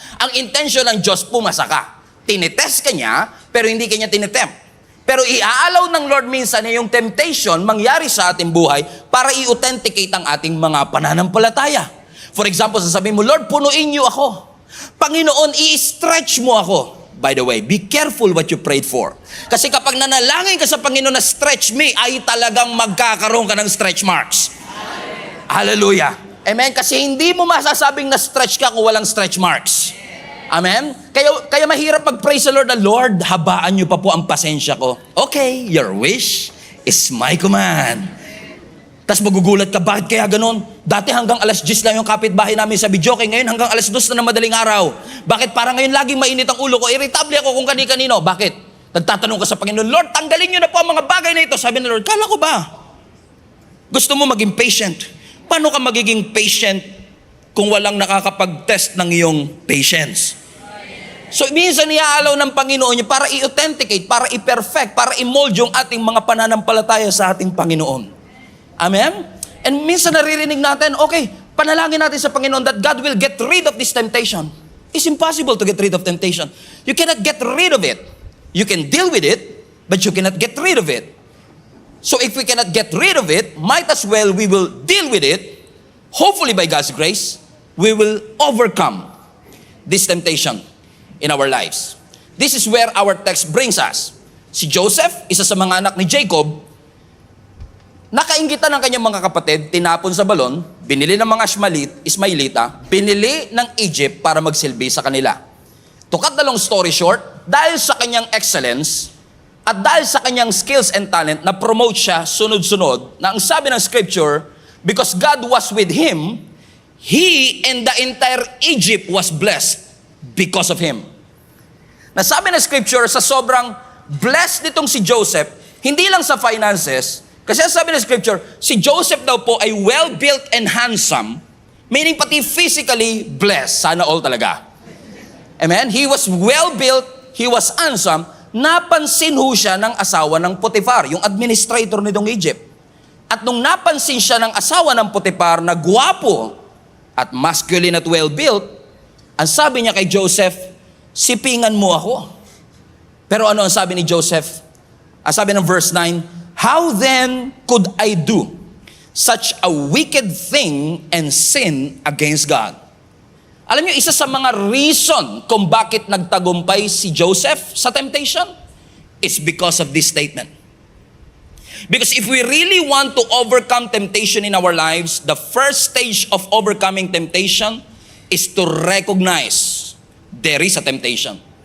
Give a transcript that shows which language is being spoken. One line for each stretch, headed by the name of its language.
Filipino: Ang intention ng Diyos, pumasa ka. Tinitest ka niya, pero hindi kanya tinetempt. Pero iaalaw ng Lord minsan na yung temptation mangyari sa ating buhay para i-authenticate ang ating mga pananampalataya.
English: For example,
Filipino: sasabihin mo, Lord, punuin niyo ako. Panginoon, i-stretch mo ako.
English: By the way, be careful what you prayed for.
Filipino: Kasi kapag nanalangin ka sa Panginoon na stretch me, ay talagang magkakaroon ka ng stretch marks. Hallelujah. Amen? Kasi hindi mo masasabing na stretch ka kung walang stretch marks. Amen? Kaya mahirap mag-pray sa Lord na, Lord, habaan niyo pa po ang pasensya ko.
English: Okay, your wish is my command.
Filipino: Tapos magugulat ka, bakit kaya ganun? Dati hanggang alas 10 lang yung kapitbahay namin sa Bidyoke, ngayon hanggang alas 2 na ng madaling araw. Bakit parang ngayon laging mainit ang ulo ko? Irritable ako kung kani-kanino. Bakit? Nagtatanong ka sa Panginoon, Lord, tanggalin niyo na po ang mga bagay na ito. Sabi ng Lord, kala ko ba? Gusto mo maging patient. Paano ka magiging patient kung walang nakakapag-test ng iyong patience? So, minsan iaalaw ng Panginoon niya para i-authenticate, para i-perfect, para i-mold yung ating mga pananampalataya sa ating Panginoon. Amen? And minsan naririnig natin, okay, panalangin natin sa Panginoon
English: that God will get rid of this temptation. It's impossible to get rid of temptation. You cannot get rid of it. You can deal with it, but you cannot get rid of it. So if we cannot get rid of it, might as well we will deal with it. Hopefully by God's grace, we will overcome this temptation in our lives. This is where our text brings us.
Filipino: Si Joseph, isa sa mga anak ni Jacob, nakainggitan ng kanyang mga kapatid, tinapon sa balon, binili ng mga Ismailita, binili ng Egypt para magsilbi sa kanila.
English: To cut the long story short,
Filipino: dahil sa kanyang excellence
English: at dahil sa kanyang skills and talent,
Filipino: na-promote siya sunod-sunod, na ang sabi ng
English: scripture, because God was with him, he and the entire Egypt was blessed because of him.
Filipino: Nasabi ng scripture, sa sobrang blessed nitong si Joseph, hindi lang sa finances, kasi sabi ng scripture, si Joseph daw po ay
English: well-built and handsome,
Filipino: meaning pati physically blessed. Sana all talaga. Amen?
English: He was well-built, he was handsome,
Filipino: napansin ho siya ng asawa ng Potiphar, yung administrator nitong Egypt. At nung napansin siya ng asawa ng Potiphar na gwapo at masculine at well-built, ang sabi niya kay Joseph, sipingan mo ako. Pero ano ang sabi ni Joseph? Ang sabi ng
English: verse 9, how then could I do such a wicked thing and sin against God?
Filipino: Alam niyo, isa sa mga reason kung bakit nagtagumpay si Joseph sa temptation is
English: because of this statement. Because if we really want to overcome temptation in our lives, the first stage of overcoming temptation is to recognize there is a temptation.